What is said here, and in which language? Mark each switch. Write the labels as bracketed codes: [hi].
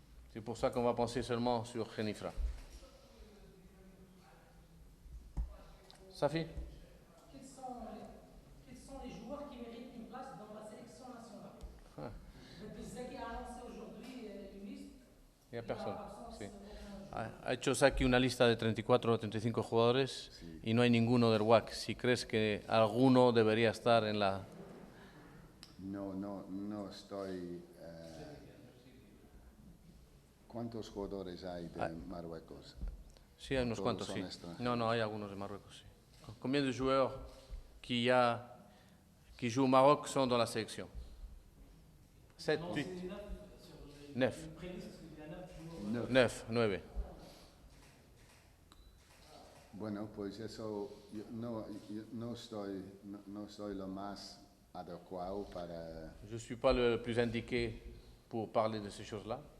[fr] C'est pour ça qu'on va penser seulement sur Genifra. [ar] Safi? [fr] Quels sont les joueurs qui méritent une place dans la sélection nationale? Zeki a annoncé aujourd'hui une liste. Il n'y a personne. Sí. [es] Ha hecho Saki una lista de 34 o 35 jugadores y no hay ninguno del WAC. Si crees que alguno debería estar en la... no estoy... ¿Cuántos jugadores hay de Marruecos? Sí, hay unos Todos cuantos, son sí. extranjeros. No, no, hay algunos de Marruecos, sí. [fr] Combien de joueurs qui jouent au Maroc sont dans la sélection? 7, 8, 9. 9, 9. [es] Bueno, pues eso yo no soy lo más adecuado para [fr] Je ne suis pas le plus indiqué pour parler de ces choses-là.